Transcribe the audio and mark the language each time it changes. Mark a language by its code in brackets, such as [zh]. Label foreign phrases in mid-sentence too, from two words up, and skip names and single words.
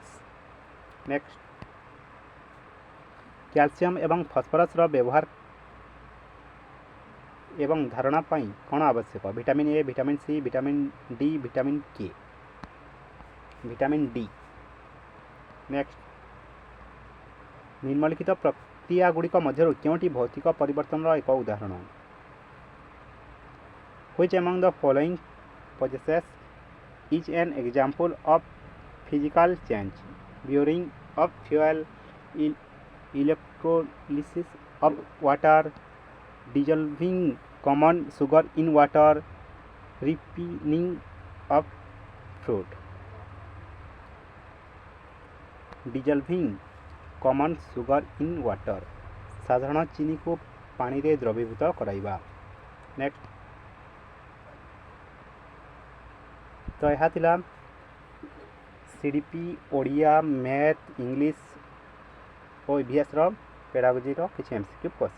[or] ନେକ୍ସଟ, କ୍ୟାଲସିୟମ ଏବଂ ଫସ୍ଫରସ୍ର ବ୍ୟବହାର ଏବଂ ଧାରଣା ପାଇଁ କ'ଣ ଆବଶ୍ୟକ? ଭିଟାମିନ୍ ଏ, ଭିଟାମିନ୍ ସି, ଭିଟାମିନ୍ ଡି, ଭିଟାମିନ୍ କେ। ଭିଟାମିନ୍ ଡି। ନେକ୍ସଟ, ନିମ୍ନଲିଖିତ ପ୍ରକ୍ରିୟାଗୁଡ଼ିକ ମଧ୍ୟରୁ କେଉଁଟି ଭୌତିକ ପରିବର୍ତ୍ତନର ଏକ ଉଦାହରଣ? [en] Which among the following possesses is an example of physical change? Boiling of fuel, electrolysis of water, dissolving common sugar in water, ripening of fruit। dissolving common sugar in water, [or] ସାଧାରଣ ଚିନିକୁ ପାଣିରେ ଦ୍ରବୀଭୂତ କରାଇବା। ନେକ୍ସଟ, ତ ଏହା ଥିଲା CDP ଓଡ଼ିଆ, ମ୍ୟାଥ୍, ଇଂଲିଶ ଓ ଇଭିଏସ୍ର ପେଡାଗୋଜିର କିଛି [en] MCQ question.